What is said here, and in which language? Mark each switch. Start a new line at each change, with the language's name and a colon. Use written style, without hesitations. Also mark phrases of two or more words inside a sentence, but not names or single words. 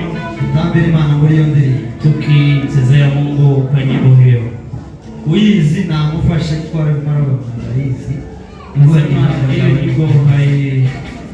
Kinyarwanda: tutambire Imana muri iyo ndirimbo,
Swahili: tukichezea Mungu kwa nyimbo hiyo.
Kinyarwanda: Uyizi namufashe twari mara barayizi.
Swahili: Hiyo nyimbo hai